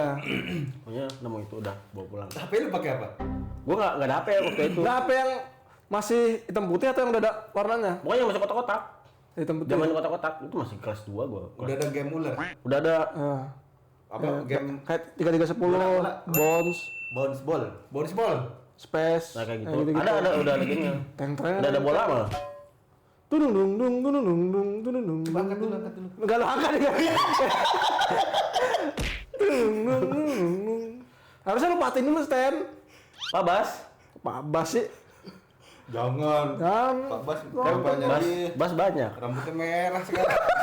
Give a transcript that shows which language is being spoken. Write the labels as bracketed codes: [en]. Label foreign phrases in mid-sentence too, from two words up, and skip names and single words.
[id] Pokoknya nemu itu udah bawa pulang. HP lu pakai apa? Gua nggak ada HP waktu itu. Nah, apa yang masih hitam putih atau yang udah ada warnanya? Pokoknya masih kotak-kotak. Hitam putih. Zaman kotak-kotak itu masih kelas 2 gua. Udah ada game ular. Udah ada. Ah. game kayak 3310, Bola. Bones, bonus ball. Space. Nah kayak gitu. gitu-gitu. Ada udah ada gamenya. Teng-teng. Udah ada bola malah. Tudung dung dung tudung dung dung tudung dung. Coba angkat dulu. Enggak lo angkat ya. Tudung dung dung dung. Harusnya lu patin dulu stand. Pak Bas. Pak Bas sih. Jangan. Kan. Pak Bas Oh, kampanye Bas, lagi. Bas banyak. Rambutnya merah sekarang.